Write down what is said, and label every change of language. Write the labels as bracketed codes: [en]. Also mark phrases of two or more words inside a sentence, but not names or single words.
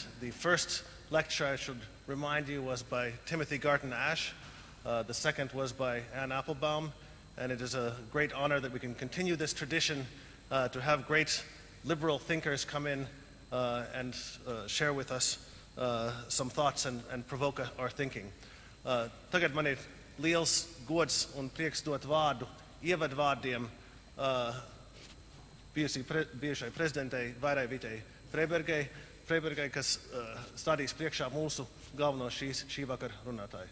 [en] The first lecture, I should remind you, was by Timothy Garton Ash. The second was by Anne Applebaum, and it is a great honor that we can continue this tradition to have great liberal thinkers come in and share with us some thoughts and provoke our thinking. [lv] Tagad man ir liels gods un prieks dot vārdu ievadvārdiem bijušai prezidentei Vairai Vīķe-Freibergai, kas stādīs priekšā mūsu galveno šī vakara runātāju.